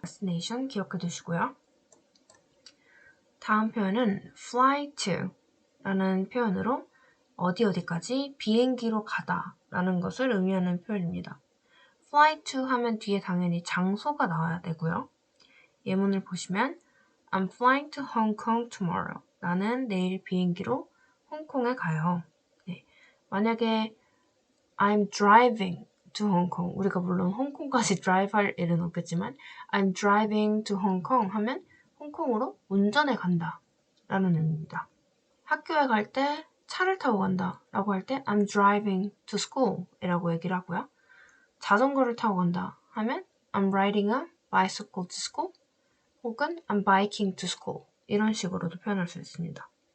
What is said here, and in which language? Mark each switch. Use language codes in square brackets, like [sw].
[ko] destination 기억해 두시고요. 다음 표현은 fly to 라는 표현으로 어디까지 비행기로 가다 라는 것을 의미하는 표현입니다. fly to 하면 뒤에 당연히 장소가 나와야 되고요. 예문을 보시면 [en] I'm flying to Hong Kong tomorrow. [ko] 나는 내일 비행기로 홍콩에 가요. 네. 만약에 [en] I'm driving to Hong Kong. [ko] 우리가 물론 홍콩까지 드라이브 할 일은 없겠지만 [en] I'm driving to Hong Kong [ko] 하면 홍콩으로 운전해 간다 라는 의미입니다. 학교에 갈 때 차를 타고 간다 라고 할 때 [en] I'm driving to school [ko] 이라고 얘기를 하고요. 자전거를 타고 간다 하면 [en] I'm riding a bicycle to school [ko] 혹은 [en] I'm biking to school [ko] 이런 식으로도 표현할 수 있습니다.